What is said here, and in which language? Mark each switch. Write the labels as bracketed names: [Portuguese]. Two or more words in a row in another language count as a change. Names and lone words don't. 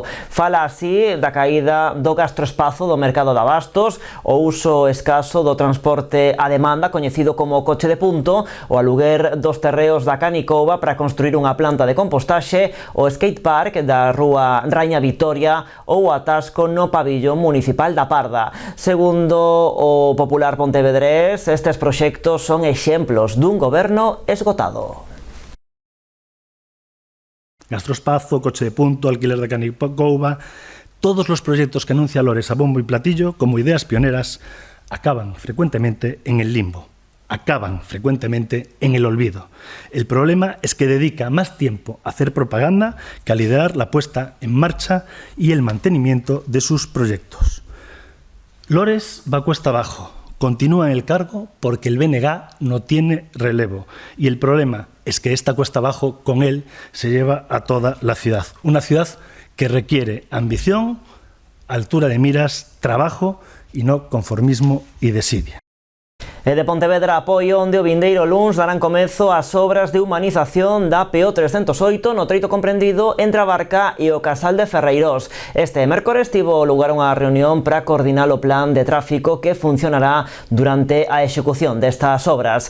[Galician] Fala así da caída do gastroespazo do mercado de abastos, o uso escaso do transporte a demanda coñecido como coche de punto, o aluguer dos terreos da Canicova para construir unha planta de compostaxe, o skatepark da rúa Raña Vitoria ou o atasco no pabillón municipal da Parda. Segundo o popular pontevedrés, estes proxectos son exemplos dun goberno esgotado. Gastroespazo, [Spanish] coche de punto, alquiler de Canicova, todos los proyectos que anuncia Lores a bombo y platillo como ideas pioneras acaban frecuentemente en el limbo. Acaban frecuentemente en el olvido. El problema es que dedica más tiempo a hacer propaganda que a liderar la puesta en marcha y el mantenimiento de sus proyectos. Lores va cuesta abajo, continúa en el cargo porque el BNG no tiene relevo. Y el problema es que esta cuesta abajo con él se lleva a toda la ciudad. Una ciudad que requiere ambición, altura de miras, trabajo y no conformismo y desidia. [Galician] E de Pontevedra apoio onde o vindeiro luns darán comezo as obras de humanización da PO 308 no treito comprendido entre a Barca e o Casal de Ferreirós. Este mércores tivo lugar unha reunión para coordinar o plan de tráfico que funcionará durante a execución destas obras.